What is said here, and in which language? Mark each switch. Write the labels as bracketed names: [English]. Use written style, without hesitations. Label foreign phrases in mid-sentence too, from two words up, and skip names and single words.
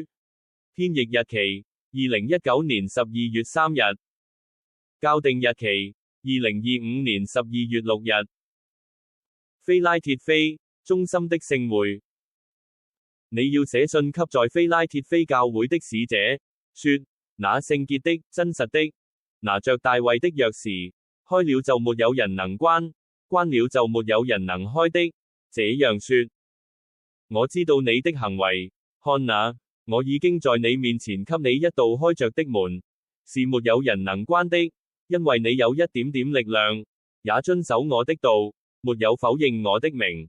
[Chinese] 編譯日期2019年12月3日。校訂日期2025年12月6日。非拉鐵非，忠心的聖會。你要寫信給在非拉鐵非教會的使者，說：那聖潔的、真實的，拿着大衛的鑰匙，開了就沒有人能關，關了就沒有人能開的，這樣說。我知道你的行為，看哪，我已經在你面前給你一道開着的門，是沒有人能關的，因為你有一點點力量，也遵守我的道，沒有否認我的名。